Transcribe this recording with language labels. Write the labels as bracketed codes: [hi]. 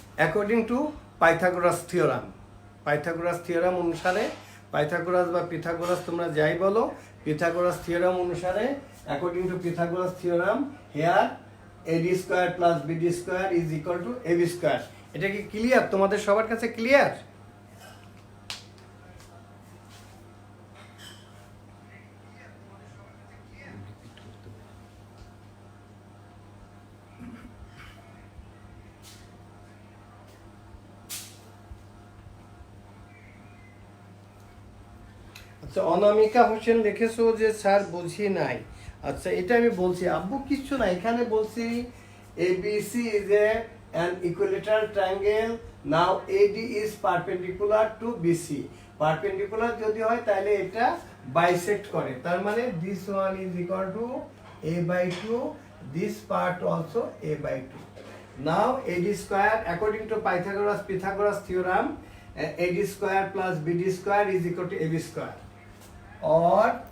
[en] According to Pythagoras theorem. [bn] Pythagoras theorem অনুসারে, Pythagoras বা Pythagoras তোমরা যাই বলো, পিথাগোরাস থিওরাম অনুসারে, [en] According to Pythagoras theorem here AD square plus BD square is equal to AB square. [bn] এটা কি clear? তোমাদের সবার কাছে ক্লিয়ার? আচ্ছা অনামিকা হোসেন লিখেছো যে স্যার বুঝি নাই। আচ্ছা এটা আমি বলছি আব্বু, কিচ্ছু না, এখানে বলছি [en] ABC is an equilateral triangle. Now AD is perpendicular to BC. [bn] Perpendicular যদি হয় তাহলে এটা বাইসেক্ট করে, তার মানে [en] this one is equal to a by 2, this part also a by 2. Now AD square according to Pythagoras theorem, AD square plus BD square is equal to AB square, or